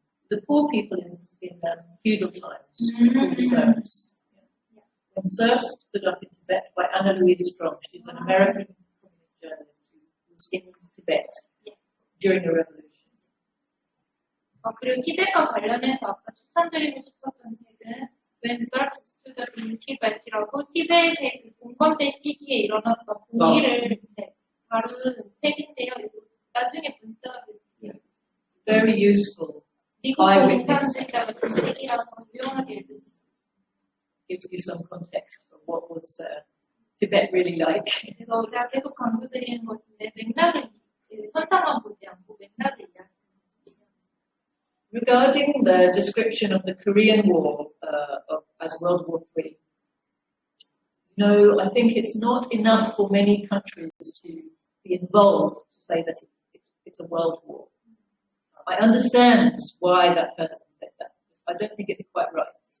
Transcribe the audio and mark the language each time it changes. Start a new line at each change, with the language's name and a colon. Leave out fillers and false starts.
English: The poor people in feudal times were called serfs. When Serfs Stood Up in Tibet by Anna Louise Strong. She's an American communist journalist who was in Tibet during the revolution.
Korean: 그리고 티벳과 관련해서 아까 추천드리고 싶었던 책은 When Serfs Stood Up in Tibet이라고 티벳의 그 공건대 시기에 일어났던 공기를 다룬 책인데요. 나중에 문자를
English: Very useful.
Korean: 미국 공산주의자가 쓴 책이라서 유용하게 읽을 수 있어요.
English: Gives you some context of what was Tibet really like.
Korean: 그래서 제가 계속 강조드리는 것인데 맥락을 현상만 보지 않고 맥락을 이해하시는 것이죠.
English: Regarding the description of the Korean War as World War III, I think it's not enough for many countries to be involved to say that it's a world war. I understand why that person said that. I don't think it's quite right.